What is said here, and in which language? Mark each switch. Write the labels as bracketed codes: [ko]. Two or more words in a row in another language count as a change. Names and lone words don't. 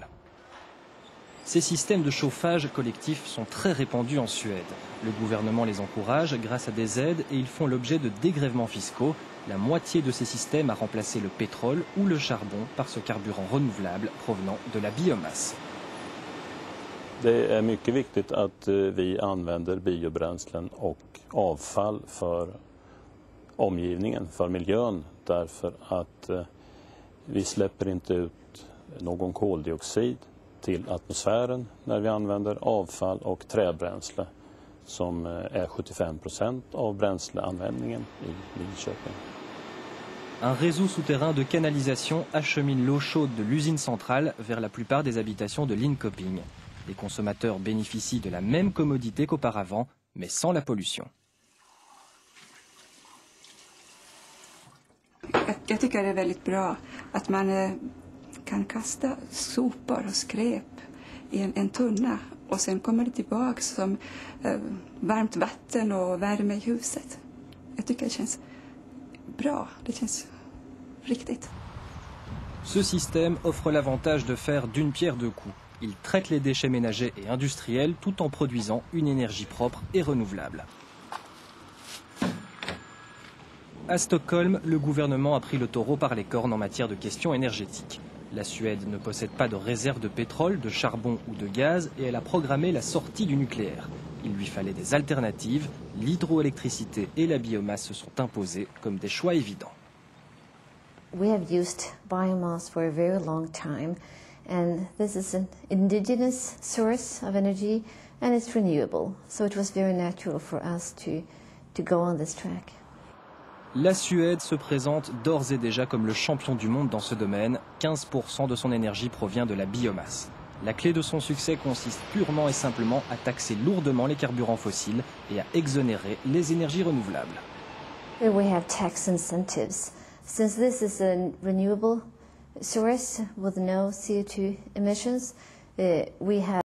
[fr] Ces systèmes de chauffage collectif sont très répandus en Suède. Le gouvernement les encourage grâce à des aides et ils font l'objet de dégrèvements fiscaux. La moitié de ces systèmes a remplacé le pétrole ou le charbon par ce carburant renouvelable provenant de la biomasse. [sv] Det är mycket viktigt att vi använder biobränslen och avfall för omgivningen, för miljön, därför att vi släpper inte ut någon koldioxid till atmosfären när vi använder avfall och träbränsle som är 75% av bränsleanvändningen i Linköping. [fr] Un réseau souterrain de canalisation achemine l'eau chaude de l'usine centrale vers la plupart des habitations de Linköping. Les consommateurs bénéficient de la même commodité qu'auparavant, mais sans la pollution. [sv] Jag tycker det är väldigt bra att man kan kasta sopor och skräp i en tunna och sen kommer det tillbaka som varmt vatten och värme i huset. Jag tycker det känns bra, det känns riktigt. [fr] Ce système offre l'avantage de faire d'une pierre deux coups. Il traite les déchets ménagers et industriels tout en produisant une énergie propre et renouvelable. À Stockholm, le gouvernement a pris le taureau par les cornes en matière de questions énergétiques. La Suède ne possède pas de réserve de pétrole, de charbon ou de gaz et elle a programmé la sortie du nucléaire. Il lui fallait des alternatives. L'hydroélectricité et la biomasse se sont imposées comme des choix évidents. [en] We have used biomass for a very long time, and this is an indigenous source of energy and it's renewable. So it was very natural for us to go on this track. [fr] La Suède se présente d'ores et déjà comme le champion du monde dans ce domaine. 15% de son énergie provient de la biomasse. La clé de son succès consiste purement et simplement à taxer lourdement les carburants fossiles et à exonérer les énergies renouvelables. [en] We have tax incentives. Since this is a renewable source with no CO2 emissions, we have